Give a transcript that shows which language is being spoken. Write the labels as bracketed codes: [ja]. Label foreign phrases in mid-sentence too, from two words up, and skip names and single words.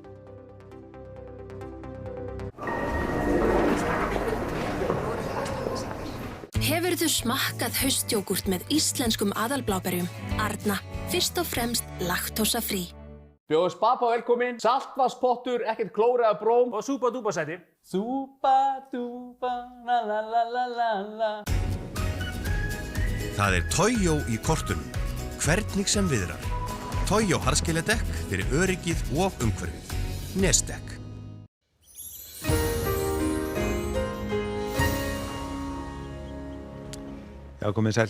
[is] Hefurðu smakkað haustjógúrt með íslenskum aðalbláberjum? Arna, fyrst og fremst laktósafrí. Bjóðum Spapa velkomin, saltvatnspottur, ekkert klór eða bróm og súpa dúpa sæti. Súpa dúpa la la la la la la. Það Toyo í kortunum, hvernig sem viðrar. Toyo harðskeyljadekk fyrir öryggið og umhverfið. Nesdekk. Já, komið sæl.